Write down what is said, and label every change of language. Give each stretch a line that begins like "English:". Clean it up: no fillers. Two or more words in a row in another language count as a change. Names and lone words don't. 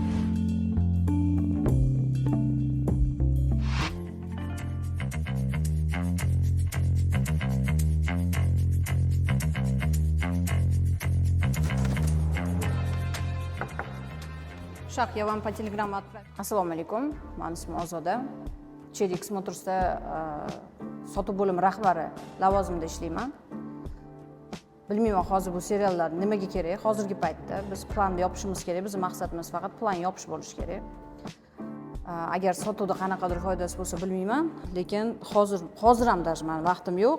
Russian: Shaq, я вам по телеграмму отправлю.
Uzbek: Assalomu alaykum. Mening ismim Ozoda. Cherix Motorsda sotuv bo'limi rahbari lavozimida ishlayman. Bilmayman hozir bu seriallar nimaga kerak? Hozirgi paytda biz planni yopishimiz kerak. Bizning maqsadimiz faqat plan yopish bo'lishi kerak. Agar sotuvda qanaqadir foydasi bo'lsa bilmayman, lekin hozir ham даже men vaqtim yo'q.